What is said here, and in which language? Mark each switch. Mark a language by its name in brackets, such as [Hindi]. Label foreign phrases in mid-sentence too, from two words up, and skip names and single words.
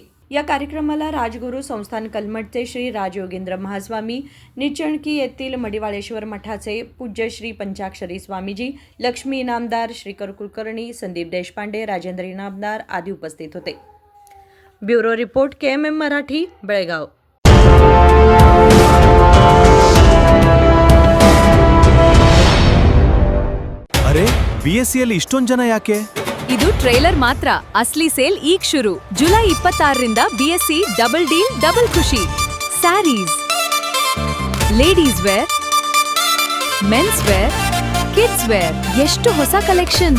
[Marathi] या कार्यक्रमाला राजगुरू संस्थान कलमठचे श्री राजयोगेंद्र महास्वामी, निचणकी येथील मडिवाळेश्वर मठाचे पूज्य श्री पंचाक्षरी स्वामीजी, लक्ष्मी इनामदार, श्रीकर कुलकर्णी, संदीप देशपांडे, राजेंद्र इनामदार आदी उपस्थित होते। ब्युरो रिपोर्ट KMM मराठी, बेळगाव। [Kannada] ಅರೆ BSCಯಲ್ಲಿ ಇಷ್ಟೊಂದು ಜನ ಯಾಕೆ? ಇದು ಟ್ರೈಲರ್ ಮಾತ್ರ. ಅಸ್ಲಿ ಸೇಲ್ ಈಗ ಶುರು. ಜುಲೈ 26ರಿಂದ BSc [English] double deal [Kannada] ಡಬಲ್ ಖುಷಿ. [English] sarees, ladies wear, mens wear, kids wear, ಎಷ್ಟು ಹೊಸ ಕಲೆಕ್ಷನ್.